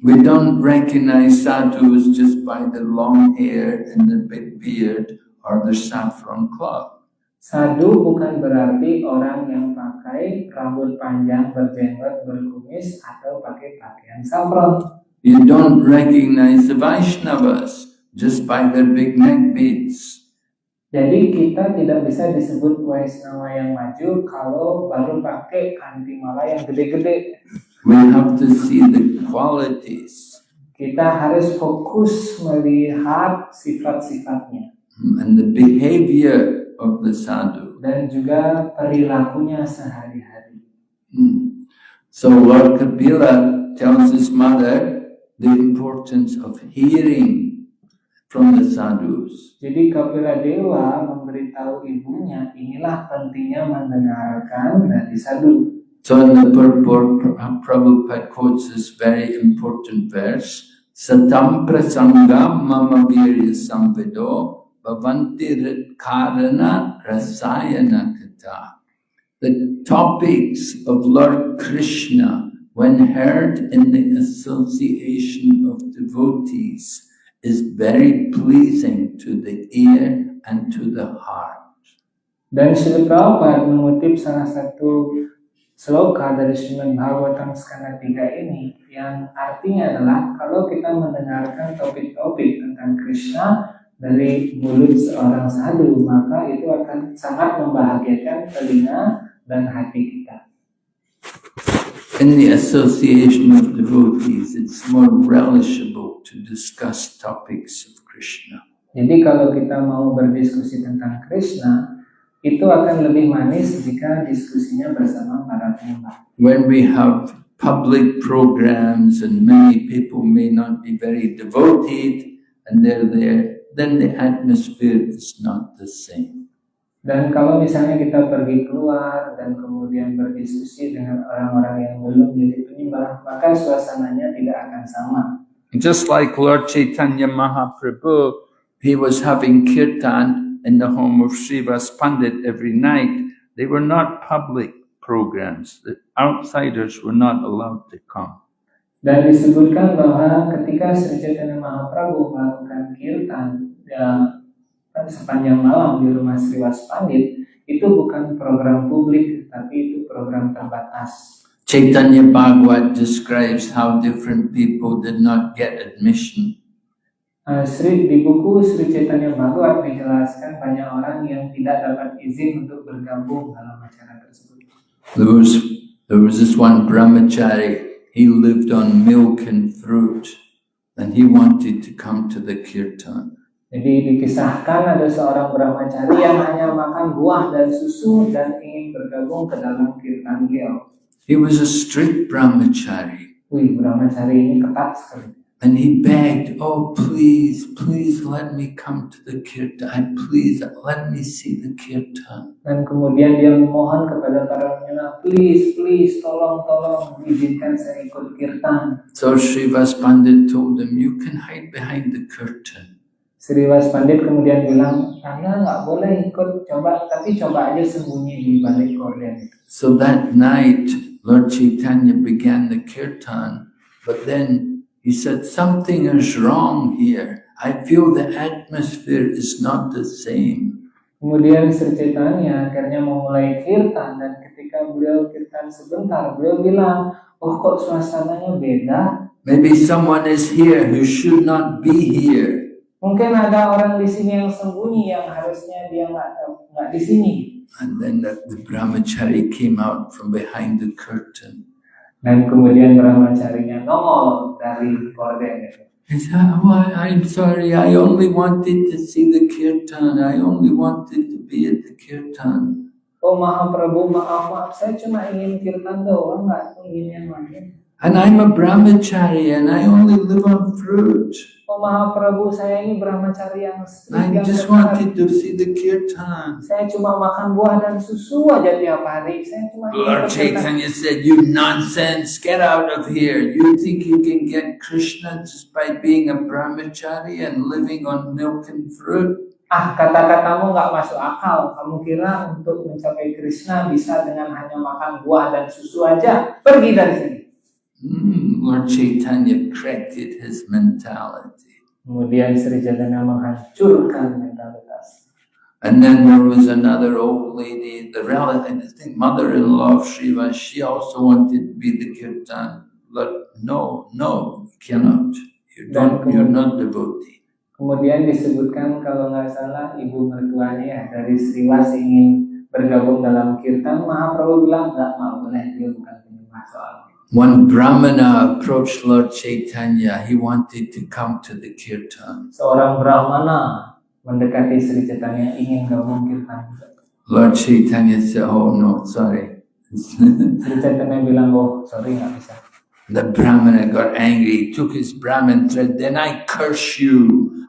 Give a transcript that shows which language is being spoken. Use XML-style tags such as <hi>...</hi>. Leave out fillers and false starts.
<en>We don't recognize sadhus just by the long hair and the big beard or the saffron cloth.</en> <id>Sadhu bukan berarti orang yang pakai rambut panjang, berjenggot, berkumis, atau pakai pakaian saffron.</id> <en>You don't recognize the Vaishnavas just by their big neck beads.</en> <id>Jadi kita tidak bisa disebut Vaishnava yang maju kalau baru pakai kantimala yang gede-gede.</id> <en>We have to see the qualities</en> <id>Kita harus fokus melihat sifat-sifatnya</id> <en>and the behavior of the sadhu.</en> <id>dan juga perilakunya sehari-hari.</id> <en>So Lord Kapila tells his mother the importance of hearing from the sadhus.</en> <id>Jadi Kapiladewa memberitahu ibunya, inilah pentingnya mendengarkan dari sadhu.</id> <en>So in the purport, Prabhupada quotes this very important verse,</en> <sa>Satam prasangam mama virya samvedo bhavanti karana rasayana kata.</sa> <en>The topics of Lord Krishna, when heard in the association of devotees, is very pleasing to the ear and to the heart.</en> <id>Dan Srila Prabhupada mengutip salah satu sloka dari Srimad Bhagavatam skanda 3 ini yang artinya adalah kalau kita mendengarkan topik-topik tentang Krishna dari mulut seorang sadhu, maka itu akan sangat membahagiakan telinga dan hati kita.</id> <en>In the association of devotees, it's more relishable to discuss topics of Krishna.</en> <id>Jadi kalau kita mau berdiskusi tentang Krishna, itu akan lebih manis jika diskusinya bersama para penyembah.</id> <en>When we have public programs and many people may not be very devoted and they're there, then the atmosphere is not the same.</en> <id>Dan kalau misalnya kita pergi keluar dan kemudian berdiskusi dengan orang-orang yang belum jadi penyembah, maka suasananya tidak akan sama.</id> <en>Just like Lord Chaitanya Mahaprabhu, he was having kirtan in the home of Srivas Pandit every night. They were not public programs. The outsiders were not allowed to come.</en> <id>Dan disebutkan bahwa ketika Sri Chaitanya Mahaprabhu melakukan kirtan sepanjang malam di rumah Srivas Pandit, itu bukan program publik, tapi itu program terbatas.</id> <en>Chaitanya Bhagavat describes how different people did not get admission.</en> <id>Di buku Sri Chaitanya Bhagavat dijelaskan banyak orang yang tidak dapat izin untuk bergabung dalam acara tersebut.</id> <en>There was this one brahmachari. He lived on milk and fruit, and he wanted to come to the kirtan.</en> <id>Jadi dikisahkan ada seorang brahmachari yang hanya makan buah dan susu dan ingin bergabung ke dalam kirtan beliau.</id> <en>He was a strict brahmachari.</en> <id>Brahmachari ini ketat sekali.</id> <en>And he begged, oh, please, please let me come to the kirtan. Please let me see the kirtan.</en> <id>Dan kemudian dia memohon kepada para penyembah,</id> <en>please, please,</en> <id>tolong, izinkan saya ikut kirtan.</id> <en>So Srivas Pandit told him, you can hide behind the curtain.</en> <id>Srivas Pandit kemudian bilang, Anda nggak boleh ikut, tapi coba aja sembunyi di balik gorden itu.</id> <en>So that night, Lord Chaitanya began the kirtan, but then he said, something is wrong here. I feel the atmosphere is not the same.</en> <id>Kemudian Sri Chaitanya akhirnya memulai kirtan, dan ketika beliau kirtan sebentar, beliau bilang, oh kok suasananya beda?</id> <en>Maybe someone is here who should not be here.</en> <id>Mungkin ada orang di sini yang sembunyi, yang harusnya dia nggak di sini.</id> <en>And then the brahmachari came out from behind the curtain.</en> <id>Dan kemudian brahmacharinya nongol dari gorden itu.</id> <en>He said, oh, I'm sorry, I only wanted to see the kirtan. I only wanted to be at the kirtan.</en> <id>Oh Mahaprabhu, maaf, saya cuma ingin kirtan doang, nggak ingin yang lain.</id> <en>And I'm a brahmachari and I only live on fruit.</en> <id>Oh Mahaprabhu, saya ini brahmachari yang</id> <en>I just wanted to see the kirtan.</en> <id>Saya cuma makan buah dan susu aja tiap hari. Saya cuma</id> <en>Lord Chaitanya said, you nonsense, get out of here. You think you can get Krishna just by being a brahmachari and living on milk and fruit?</en> <id>Kata-katamu nggak masuk akal. Kamu kira untuk mencapai Krishna bisa dengan hanya makan buah dan susu aja? Pergi dari sini.</id> <en>Lord Chaitanya corrected his mentality.</en> <id>Kemudian Sri Chaitanya menghancurkan mentalitas.</id> <en>And then there was another old lady, the relative, I think mother-in-law of Srivas, she also wanted to be the kirtan. But no, you cannot. You're not devotee.</en> <id>Kemudian disebutkan kalau nggak salah ibu mertuanya dari Sriwas ingin bergabung dalam kirtan. Mahaprabhu bilang nggak boleh, dia bukan penyembah soalnya.</id> <en>One Brahmana approached Lord Chaitanya. He wanted to come to the kirtan.</en> <id>Seorang Brahmana mendekati Sri Chaitanya ingin gabung kirtan.</id> <en>Lord Chaitanya said, oh no, sorry.</en> <id>Sri Chaitanya bilang, oh sorry, nggak bisa.</id> <en>The Brahmana got angry, took his Brahmin thread, then I curse you.</en>